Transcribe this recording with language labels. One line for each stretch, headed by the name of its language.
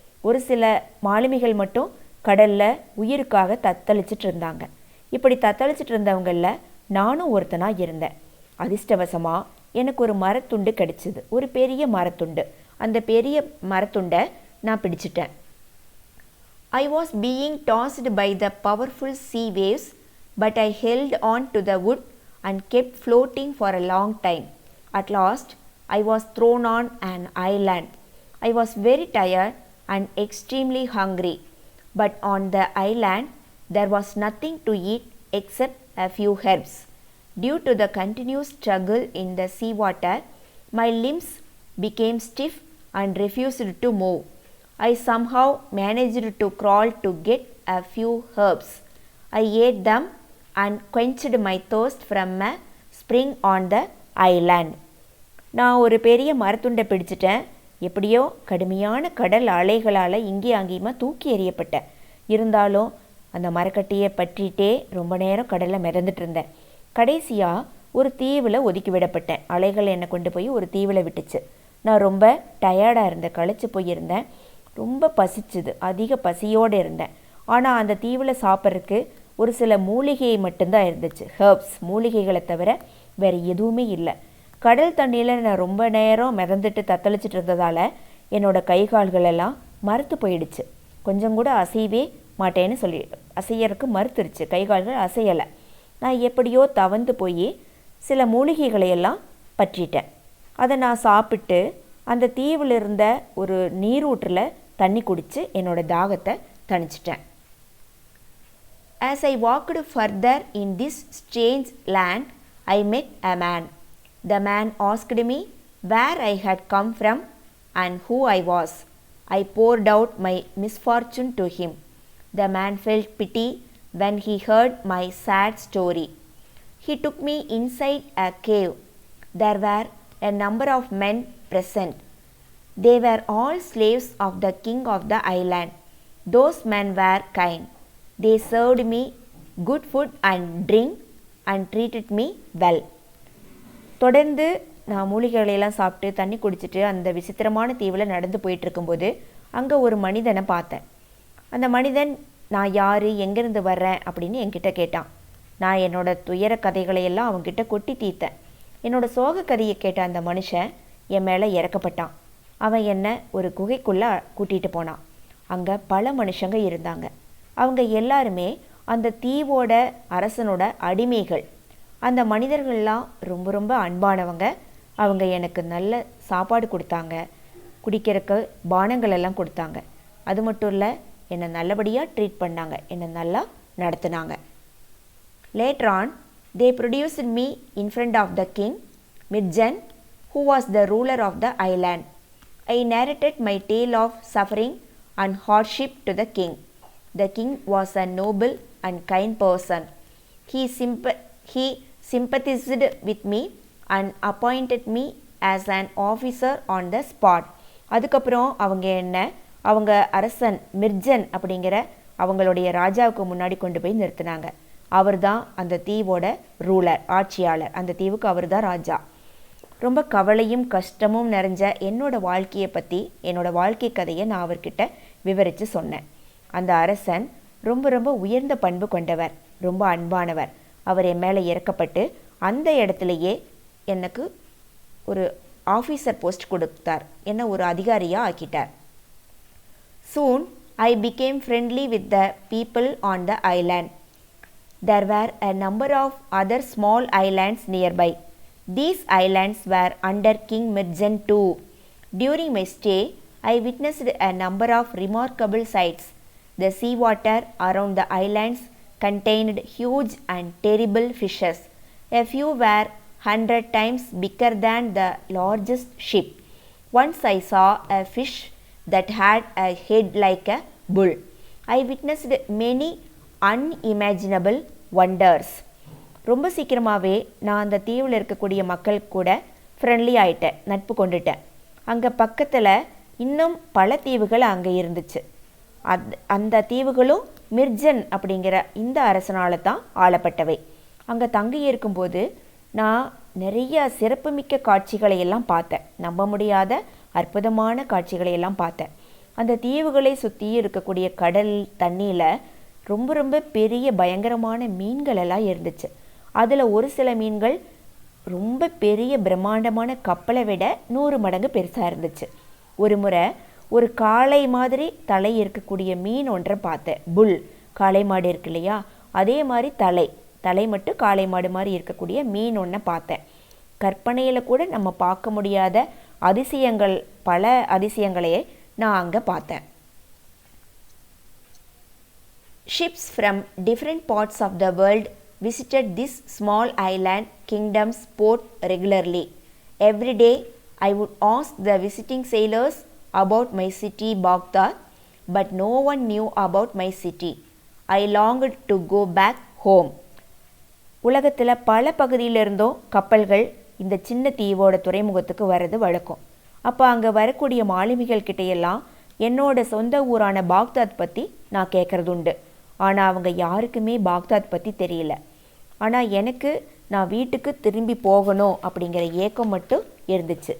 Tamil: ஒரு சில மாலுமிகள் மட்டும் கடலில் உயிருக்காக தத்தளிச்சிட்டு இருந்தாங்க. இப்படி தத்தளிச்சிட்டு இருந்தவங்களில் நானும் ஒருத்தனாக இருந்தேன். அதிர்ஷ்டவசமாக எனக்கு ஒரு மரத்துண்டு கிடைச்சிது, ஒரு பெரிய மரத்துண்டு. அந்த பெரிய மரத்துண்டை நான் பிடிச்சிட்டேன்.
English: I was being tossed by the powerful sea waves, but I held on to the wood and kept floating for a long time. At last, I was thrown on an island. I was very tired and extremely hungry, but on the island, there was nothing to eat except a few herbs. Due to the continuous struggle in the seawater, my limbs became stiff and refused to move. I somehow managed to crawl to get a few herbs. I ate them and quenched my thirst from a spring on the island.
Tamil: நான் ஒரு பெரிய மரத்துண்டை பிடிச்சிட்டேன். எப்படியோ கடுமையான கடல் அலைகளால் இங்கே அங்கேயுமா தூக்கி எறியப்பட்டேன். இருந்தாலும் அந்த மரக்கட்டியை பற்றிட்டே ரொம்ப நேரம் கடலில் மிதந்துட்டு இருந்தேன். கடைசியாக ஒரு தீவில் ஒதுக்கி விடப்பட்டேன். அலைகள் என்னை கொண்டு போய் ஒரு தீவில் விட்டுச்சு. நான் ரொம்ப டயர்டாக இருந்தேன், களைச்சி போயிருந்தேன். ரொம்ப பசிச்சுது, அதிக பசியோடு இருந்தேன். ஆனால் அந்த தீவில் சாப்பிட்றதுக்கு ஒரு சில மூலிகை மட்டும்தான் இருந்துச்சு, ஹெர்ப்ஸ், மூலிகைகளை தவிர வேறு எதுவுமே இல்லை. கடல் தண்ணியில் நான் ரொம்ப நேரம் மிதந்துட்டு தத்தளிச்சிட்டு இருந்ததால் என்னோடய கை கால்களெல்லாம் மறுத்து போயிடுச்சு. கொஞ்சம் கூட அசையவே மாட்டேன்னு சொல்லி அசையறதுக்கு மறுத்துருச்சு, கை கால்கள் அசையலை. நான் எப்படியோ தவந்து போய் சில மூலிகைகளையெல்லாம் பற்றிட்டேன். அதை நான் சாப்பிட்டு அந்த தீவில் இருந்த ஒரு நீரூற்றில் தண்ணி குடித்து என்னோடய தாகத்தை தணிச்சிட்டேன்.
English: As I walked further in this strange land, I met a man. The man asked me where I had come from and who I was. I poured out my misfortune to him. The man felt pity when he heard my sad story. He took me inside a cave. There were a number of men present. They were all slaves of the king of the island. Those men were kind. They served me good food and drink and treated me well.
Tamil: தொடர்ந்து நான் மூலிகைகளையெல்லாம் சாப்பிட்டு தண்ணி குடிச்சிட்டு அந்த விசித்திரமான தீவில் நடந்து போயிட்டுருக்கும்போது அங்கே ஒரு மனிதனை பார்த்தேன். அந்த மனிதன் நான் யார், எங்கேருந்து வர்றேன் அப்படின்னு என்கிட்ட கேட்டான். நான் என்னோட துயர கதைகளையெல்லாம் அவன்கிட்ட கொட்டி தீர்த்தேன். என்னோட சோக கதையை கேட்ட அந்த மனுஷன் என் மேலே இறக்கப்பட்டான். அவன் என்னை ஒரு குகைக்குள்ளே கூட்டிகிட்டு போனான். அங்கே பல மனுஷங்க இருந்தாங்க. அவங்க எல்லாருமே அந்த தீவோட அரசனோட அடிமைகள். அந்த மனிதர்கள்லாம் ரொம்ப ரொம்ப அன்பானவங்க. அவங்க எனக்கு நல்ல சாப்பாடு கொடுத்தாங்க, குடிக்கிறதுக்கு பானங்கள் எல்லாம் கொடுத்தாங்க. அது மட்டும் இல்லை, என்னை நல்லபடியாக ட்ரீட் பண்ணாங்க, என்னை நல்லா நடத்தினாங்க.
English: Later on, they produced me in front of the king, Mirjan, who was the ruler of the island. I narrated my tale of suffering and hardship to the king. The king was a noble and kind person. He sympathized with me and appointed me as an officer on the spot.
Tamil: அதுக்கப்புறம் அவங்க அரசன் மிர்ஜன் அப்படிங்கிற அவங்களுடைய ராஜாவுக்கு முன்னாடி கொண்டு போய் நிறுத்தினாங்க. அவர் தான் அந்த தீவோட ரூலர், ஆட்சியாளர். அந்த தீவுக்கு அவர் தான் ராஜா. ரொம்ப கவலையும் கஷ்டமும் நிறைஞ்ச என்னோட வாழ்க்கையை பற்றி, என்னோட வாழ்க்கை கதையை நான் அவர்கிட்ட விவரித்து சொன்னேன். அந்த அரசன் ரொம்ப ரொம்ப உயர்ந்த பண்பு கொண்டவர், ரொம்ப அன்பானவர். அவர் என் மேலே இறக்கப்பட்டு அந்த இடத்துலையே எனக்கு ஒரு
English: officer post
Tamil: கொடுத்தார், என்னை ஒரு அதிகாரியாக ஆக்கிட்டார்.
English: Soon I became friendly with the people on the island. There were a number of other small islands nearby. These islands were under King Mirjan too. During my stay, I witnessed a number of remarkable sights. The seawater around the islands contained huge and terrible fishes. A few were 100 times bigger than the largest ship. Once I saw a fish that had a head like a bull. I witnessed many unimaginable wonders.
Tamil: ரொம்ப சீக்கிரமாகவே நான் அந்த தீவில் இருக்கக்கூடிய மக்கள் கூட friendly ஆகிட்டேன், நட்பு கொண்டுட்டேன். அங்கே பக்கத்தில் இன்னும் பல தீவுகள் அங்கே இருந்துச்சு. அந்த தீவுகளும் மிர்ஜன் அப்படிங்கிற இந்த அரசனால் தான் ஆளப்பட்டவை. அங்கே தங்கி இருக்கும்போது நான் நிறைய சிறப்புமிக்க காட்சிகளை எல்லாம் பார்த்தேன். நம்ப முடியாத அற்புதமான காட்சிகளை எல்லாம் பார்த்தேன். அந்த தீவுகளை சுற்றி இருக்கக்கூடிய கடல் தண்ணியில் ரொம்ப ரொம்ப பெரிய பயங்கரமான மீன்கள் எல்லாம் இருந்துச்சு. அதில் ஒரு சில மீன்கள் ரொம்ப பெரிய பிரம்மாண்டமான கப்பலை விட 100 மடங்கு பெருசாக இருந்துச்சு. ஒரு முறை ஒரு காளை மாதிரி தலை இருக்கக்கூடிய மீன் ஒன்றை பார்த்தேன். புல், காளை மாடு இருக்கு இல்லையா, அதே மாதிரி தலை மட்டும் காளை மாடு மாதிரி இருக்கக்கூடிய மீன் ஒன்றை பார்த்தேன். கற்பனையில் கூட நம்ம பார்க்க முடியாத அதிசயங்கள், பல அதிசயங்களையே நான் அங்கே பார்த்தேன்.
English: Ships from different parts of the world visited this small island kingdom's port regularly. Every day I would ask the visiting sailors about my city Baghdad, but no one knew about my city. I longed to go back home.
Tamil: உலகத்தில் பல பகுதியிலிருந்தும் கப்பல்கள் இந்த சின்ன தீவோட துறைமுகத்துக்கு வர்றது வழக்கம். அப்போ அங்கே வரக்கூடிய மாலுமிகள் கிட்டையெல்லாம் என்னோட சொந்த ஊரான பாக்தாத் பற்றி நான் கேட்குறது உண்டு. ஆனால் அவங்க யாருக்குமே பாக்தாத் பற்றி தெரியல. ஆனால் எனக்கு நான் வீட்டுக்கு திரும்பி போகணும் அப்படிங்கிற ஏக்கம் மட்டும் இருந்துச்சு.